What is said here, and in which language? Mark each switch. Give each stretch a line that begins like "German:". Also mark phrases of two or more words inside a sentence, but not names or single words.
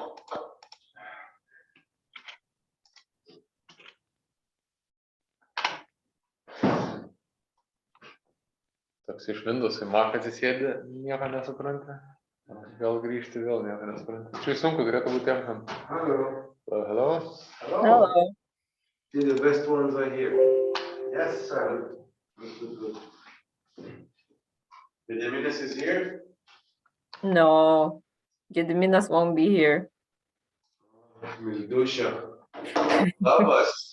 Lithuanian: Toks iš Windows į Mac atsisėdi, nieko nesupranti. Vėl grįžti, vėl nieko nesupranti. Čia sunku turėtų būti tiem, kam.
English: Hello. Hello. See the best ones are here. Yes, sir. Good. Gediminas is here? No, Gediminas won't be here.
Lithuanian: Mildusha. Labas.